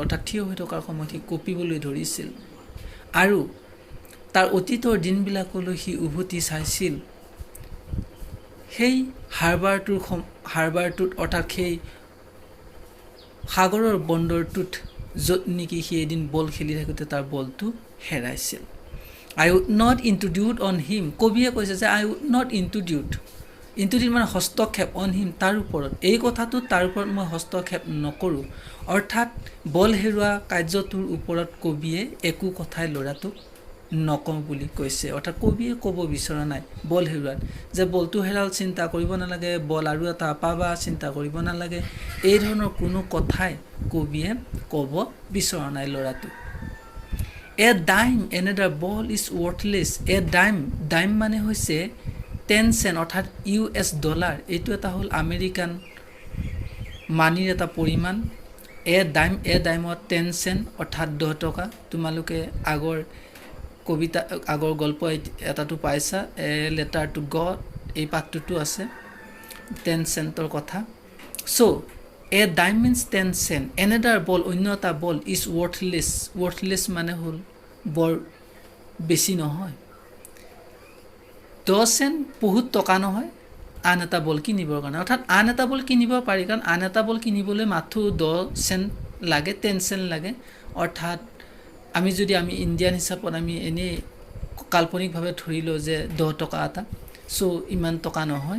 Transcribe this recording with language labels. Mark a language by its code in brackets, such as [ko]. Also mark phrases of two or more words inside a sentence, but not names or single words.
[as] অৰ্থাৎ থিয় হৈ থকাৰ সময়ত সি কঁপিবলৈ ধৰিছিল আৰু তাৰ অতীতৰ দিনবিলাকলৈ সি উভতি চাইছিল। সেই হাৰ্বাৰটোত অৰ্থাৎ সেই সাগৰৰ বন্দৰটোত য'ত নেকি সি এদিন বল খেলি থাকোঁতে তাৰ বলটো হেৰাইছিল। [en] I would not intrude on him, [as] কবিয়ে কৈছে যে [en] I would not intrude [as] মানে হস্তক্ষেপ [en] on him, [as] তাৰ ওপৰত, এই কথাটো তাৰ ওপৰত মই হস্তক্ষেপ নকৰোঁ। অৰ্থাৎ বল হেৰুৱা কাৰ্যটোৰ ওপৰত কবিয়ে একো কথাই ল'ৰাটোক নকওঁ বুলি কৈছে। অৰ্থাৎ কবিয়ে ক'ব বিচৰা নাই বল হেৰুৱাত যে বলটো হেৰাল চিন্তা কৰিব নালাগে, বল আৰু এটা পাবা চিন্তা কৰিব নালাগে, এই ধৰণৰ কোনো কথাই কবিয়ে ক'ব বিচৰা নাই ল'ৰাটোক। [en] A dime another ball is worthless. A dime [as] মানে হৈছে 10 চেণ্ট অৰ্থাৎ US ডলাৰ। এইটো এটা হ'ল আমেৰিকান মানিৰ এটা পৰিমাণ। A ডাইমত 10 চেণ্ট অৰ্থাৎ 10 টকা। তোমালোকে আগৰ গল্প এটাটো পাইছা, এ লেটাৰ টু গড, এই পাঠটোতো আছে 10 চেণ্টৰ কথা। [en] চ' A dime means 10 cent. Another ball, [as] অন্য এটা বল [en] is worthless [as] মানে হ'ল বৰ বেছি নহয়। 10 চেণ্ট বহুত টকা নহয় আন এটা বল কিনিবৰ কাৰণে। অৰ্থাৎ আন এটা বল কিনিব পাৰি, কাৰণ আন এটা বল কিনিবলৈ মাথো 10 চেণ্ট লাগে, 10 চেণ্ট লাগে। অৰ্থাৎ আমি ইণ্ডিয়ান হিচাপত আমি এনেই কাল্পনিকভাৱে ধৰি লওঁ যে 10 টকা এটা, চ' ইমান টকা নহয়।